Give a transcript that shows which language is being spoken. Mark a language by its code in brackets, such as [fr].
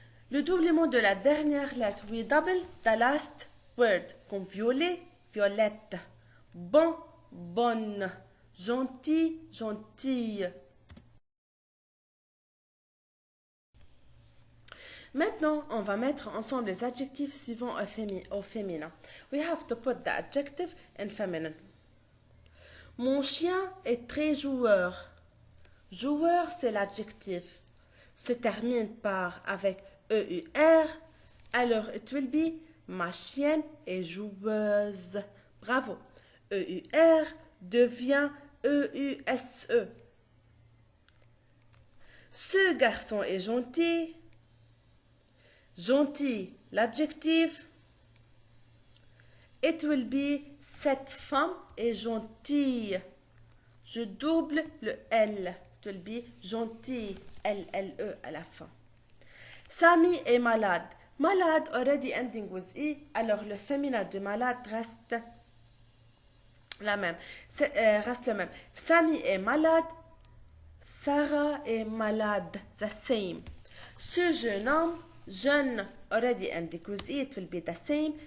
[fr] Le doublement de la dernière lettre, [en] we double the last word, [fr] comme violet, violette, bon, bonne, gentil, gentille. Maintenant, on va mettre ensemble les adjectifs suivants au féminin. [en] We have to put the adjective in feminine. [fr] Mon chien est très joueur. Joueur, c'est l'adjectif. Se termine par avec EUR, alors [en] it will be [fr] ma chienne est joueuse. Bravo. EUR devient EUSE. Ce garçon est gentil. Gentil, l'adjectif. [en] It will be [fr] cette femme est gentille. Je double le L. [en] It will be [fr] gentil. L-L-E à la fin. Samy est malade. [en] Malade already ending with I. [fr] Alors le féminin de malade reste la même. Reste le même. Samy est malade. Sarah est malade. [en] The same. [fr] Ce jeune homme, jeune [en] already ending with I. It will be the same.